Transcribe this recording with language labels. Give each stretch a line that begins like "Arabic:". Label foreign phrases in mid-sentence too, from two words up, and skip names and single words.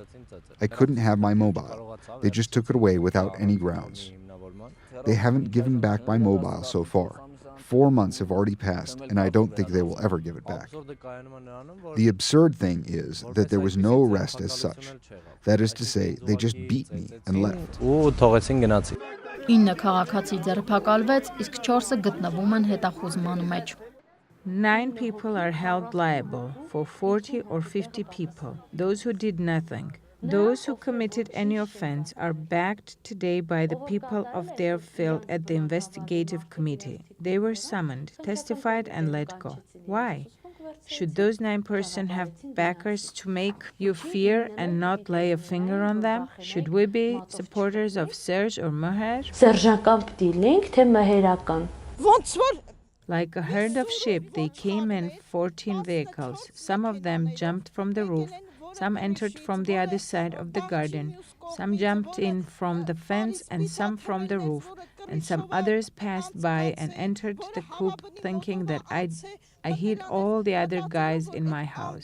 English: I couldn't have my mobile. They just took it away without any grounds. They haven't given back my mobile so far. 4 months have already passed, and I don't think they will ever give it back. The absurd thing is that there was no arrest as such. That is to say, they just beat me and left.
Armenian: 9 քաղաքացի ձերբակալվեց, իսկ 4-ը գտնվում են հետախուզման մեջ։
English: 9 people are held liable for 40 or 50 people, those who did nothing. Those who committed any offense are backed today by the people of their field at the investigative committee. They were summoned, testified, and let go. Why? Should those 9 persons have backers to make you fear and not lay a finger on them? Should we be supporters of Serge or Meher?
Armenian: Սերժական պիտի լինենք, թե մհերական։
English: Like a herd of sheep, they came in 14 vehicles. Some of them jumped from the roof. Some entered from the other side of the garden. Some jumped in from the fence and some from the roof. And some others passed by and entered the coop thinking that I hid all the other guys in my house.